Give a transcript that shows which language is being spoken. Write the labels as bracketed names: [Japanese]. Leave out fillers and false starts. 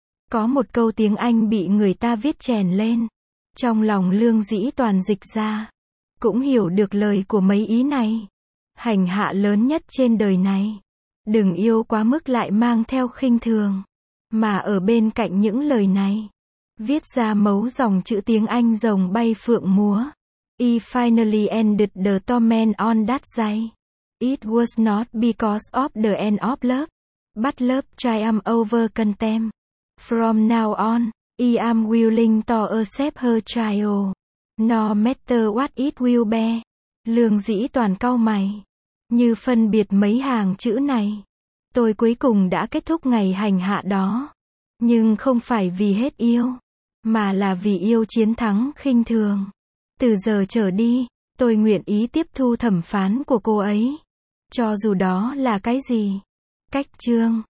[Vietnamese] Có một câu tiếng Anh bị người ta viết chèn lên. Trong lòng Lương Dĩ Toàn dịch ra. Cũng hiểu được lời của mấy ý này. Hành hạ lớn nhất trên đời này. Đừng yêu quá mức lại mang theo khinh thường. Mà ở bên cạnh những lời này. Viết ra mấu dòng chữ tiếng Anh rồng bay phượng múa. [English] I finally ended the torment on that day. It was not because of the end of love. But love triumphed over contempt. From now on, I am willing to accept her trial. No matter what it will be. [Vietnamese] Lương Dĩ Toàn cau mày. Như phân biệt mấy hàng chữ này. Tôi cuối cùng đã kết thúc ngày hành hạ đó. Nhưng không phải vì hết yêu. Mà là vì yêu chiến thắng khinh thường. Từ giờ trở đi, tôi nguyện ý tiếp thu thẩm phán của cô ấy. Cho dù đó là cái gì. Cách chương.